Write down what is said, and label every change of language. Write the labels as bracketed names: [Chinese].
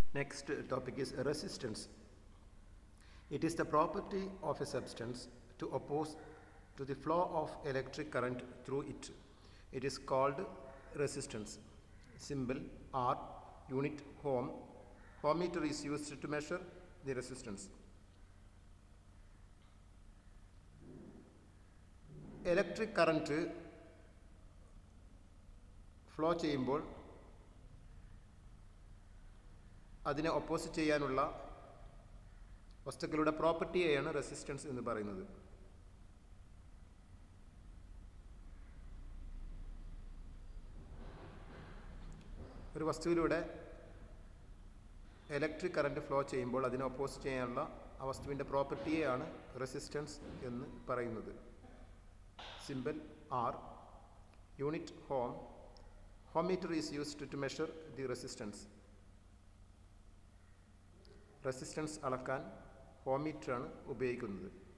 [English] Next topic is resistance. It is the property of a substance to oppose to the flow of electric current through it. It is called resistance. Symbol R, unit ohm. Ohmmeter is used to measure the resistance. [Malayalam] Electric current flow ചെയ്യുമ്പോൾ അതിനെ opposite ചെയ്യാനുള്ള വസ്തുക്കളുടെ പ്രോപ്പർട്ടിയെയാണ് resistance എന്ന് പറയുന്നത്. ഒരു വസ്തുവിലൂടെ electric current flow ചെയ്യുമ്പോൾ അതിനെ opposite ചെയ്യാനുള്ള ആ വസ്തുവിൻ്റെ പ്രോപ്പർട്ടിയെയാണ് റെസിസ്റ്റൻസ് എന്ന് പറയുന്നത്. [English] Symbol R, unit ohm. Ohmmeter is used to measure the resistance. [Malayalam] Resistance അളക്കാൻ ഓംമീറ്റർ ആണ് ഉപയോഗിക്കുന്നത്.